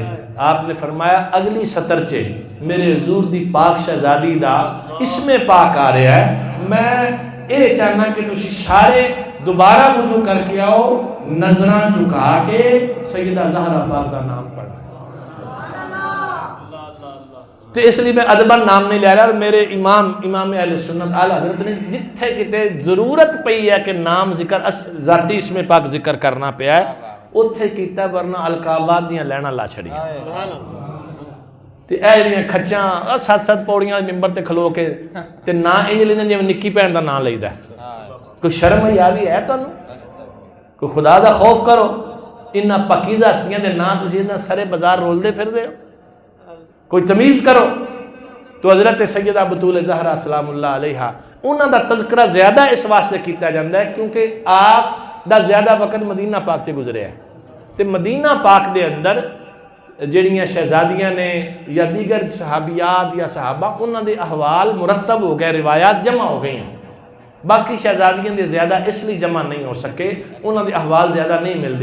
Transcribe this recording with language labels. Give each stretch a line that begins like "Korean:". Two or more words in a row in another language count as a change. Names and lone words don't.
Punjabi: آپ نے فرمایا اگلی سطر چے میرے حضور دی پاک شہزادی دا اسم پاک آ رہا ہے, میں اے چاہنا کہ تسی سارے دوبارہ وضو کر کے آؤ نظراں چکا کے سیدہ زہرا پاک دا نام پڑھنا.
Urdu: تو اس لیے میں ادبن نام نہیں لے رہا.
Punjabi: اور میرے امام اہل سنت اعلی حضرت نے جتھے کتے ضرورت پئی ہے کہ نام ذکر ذاتی اسم پاک ذکر کرنا پیا ہے اتھے کیتا, ورنہ القابات دیاں لینا لا چھڑیاں. تے اے جڑیاں کھچاں 7 پوڑیاں ممبر تے کھلو کے تے نا انج لیندے جویں نکی بھین دا نام لئیدا ہے. کوئی شرم حیا بھی ہے تانوں؟ کوئی خدا دا خوف کرو. انہاں پاکیزہ ہستیاں دے نام تسی انہاں سارے بازار رول دے پھر دے ہو. کوئی تمیز کرو. تو حضرت سیدہ بطول زہرا
Arabic: سلام اللہ علیہا
Punjabi: انہاں دا تذکرہ زیادہ اس واسطے کیتا جاندا ہے کیونکہ آپ دا زیادہ وقت مدینہ پاک سے گزرے ہے. تے مدینہ پاک دے اندر جڑیاں شہزادیاں نے یا دیگر صحابیات یا صحابہ انہاں دے احوال مرتب ہو گئے, روایات جمع ہو گئی ہیں. باقی شہزادیاں دے زیادہ اس لیے جمع نہیں ہو سکے, انہاں دے احوال زیادہ نہیں ملتے.